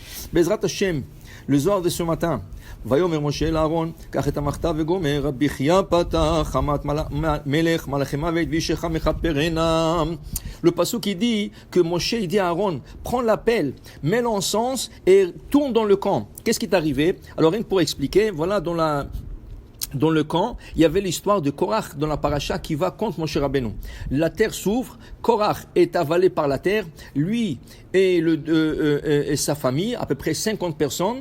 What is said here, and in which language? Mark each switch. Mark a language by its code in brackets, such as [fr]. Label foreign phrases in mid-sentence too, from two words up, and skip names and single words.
[he] בעזרת השם, [fr] le Zohar de ce matin. [he] ויאמר משה אל אהרון, קח את המכתב וגומר, רבי חייא פתח, חמת מלך מלאכי מוות ואישך מכפרנה. [fr] Le pasuk qui dit que Moshe il dit à Aaron, prends l'appel, mets l'encens et tourne dans le camp. Qu'est-ce qui est arrivé? Alors rien que pour expliquer, voilà dans le camp, il y avait l'histoire de Korach dans la paracha qui va contre Moshe Rabbeinu. La terre s'ouvre, Korach est avalé par la terre, lui et sa famille, à peu près 50 personnes.